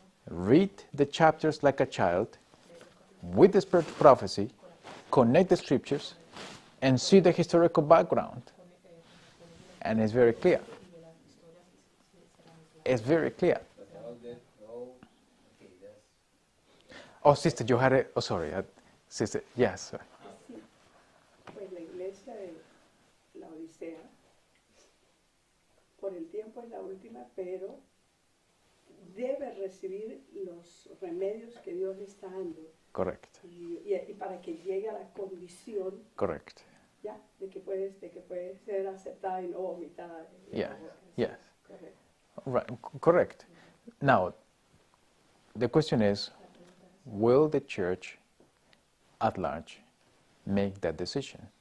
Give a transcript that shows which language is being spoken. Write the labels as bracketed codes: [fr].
[en] Read the chapters like a child, with the spirit of prophecy, connect the scriptures, and see the historical background. And it's very clear. It's very clear. Oh, sister, you had it. Oh, sorry. Sister, yes. Sorry. [es] Pues la iglesia de Laodicea, por el tiempo es la última, pero debe recibir los remedios que Dios le está dando. [en] Correct. [es] Y para que llegue a la condición, [en] Correct. [es] ya, de que puede ser aceptada y no vomitada. [en] Yeah. Yes. [es] Correcto. [en] Right. Correct. Now, the question is, will the church at large make that decision?